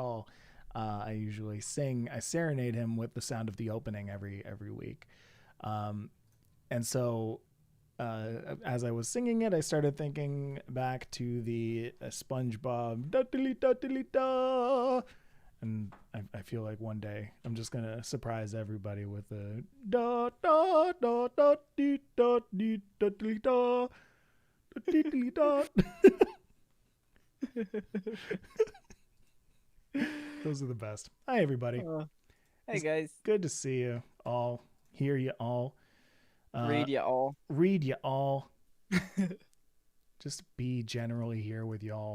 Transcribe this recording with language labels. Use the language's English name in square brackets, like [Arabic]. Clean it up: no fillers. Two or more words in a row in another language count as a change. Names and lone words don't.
[English] call, I usually I serenade him with the sound of the opening every week, and so as I was singing it, I started thinking back to the SpongeBob da, and I feel like one day I'm just gonna surprise everybody with a da da da da dee da dee da dee da dee dee da. Those are the best. Hi everybody. Hey guys. Good to see you all. Hear you all. Read you all. Read you all. Just be generally here with y'all.